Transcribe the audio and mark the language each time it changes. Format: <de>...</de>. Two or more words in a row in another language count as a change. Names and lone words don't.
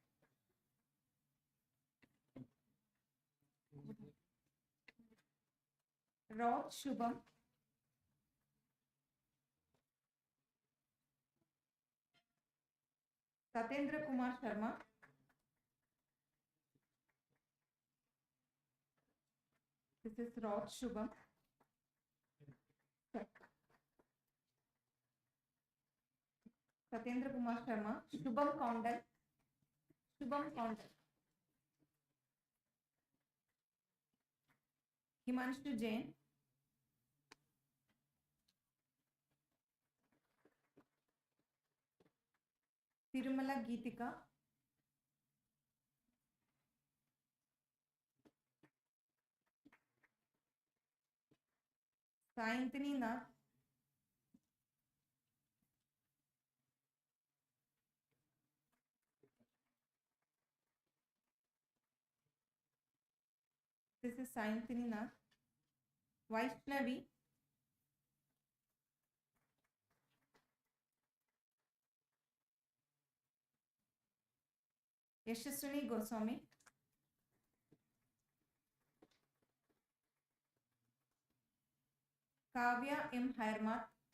<en>Rod Shubham. Satendra Kumar Sharma. This is Rod Shubham. Satendra Kumar Sharma. Shubham Kaundal. Shubham Kaundal. Himanshu Jain. Tirumala Geetika. Sayanthini Nath. This is Sayanthini Nath. Vaishnavi. Yashaswini Goswami. Kavya M. Hairmat.</en>